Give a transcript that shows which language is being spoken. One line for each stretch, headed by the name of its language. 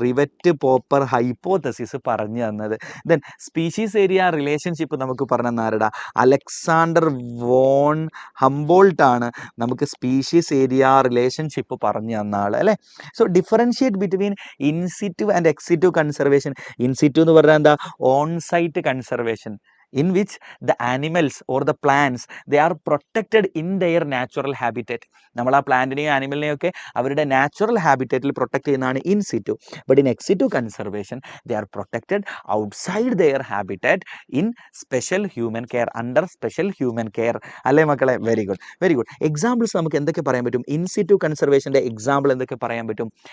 Malayalam: Rivet popper hypothesis പറഞ്ഞു തന്നത്. Then species area relationship നമുക്ക് പറഞ്ഞു തന്ന ആരുടെ? അലക്സാണ്ടർ വോൺ ഹംബോൾട്ട് ആണ് നമുക്ക് സ്പീഷീസ് ഏരിയ റിലേഷൻഷിപ്പ് പറഞ്ഞു തന്ന ആൾ അല്ലേ.
English: So differentiate between in situ and ex situ conservation.
Malayalam: In situ എന്ന് പറഞ്ഞാൽ എന്താ?
English: On site conservation, in which the animals or the plants they are protected in their natural habitat.
Malayalam: നമ്മൾ ആ പ്ലാന്റിനെയും ആനിമലിനെയും ഒക്കെ അവരുടെ നാച്ചുറൽ ഹാബിറ്ററ്റിൽ പ്രൊട്ടക്ട് ചെയ്യുന്നതാണ് in situ.
English: But in ex situ conservation they are protected outside their habitat in special human care, under special human care.
Malayalam: അല്ലേ മക്കളെ?
English: Very good, very good.
Malayalam: Examples നമുക്ക് എന്തൊക്കെ പറയാൻ പറ്റും? ഇൻ സിറ്റു കൺസർവേഷൻ്റെ എക്സാമ്പിൾ എന്തൊക്കെ പറയാൻ പറ്റും?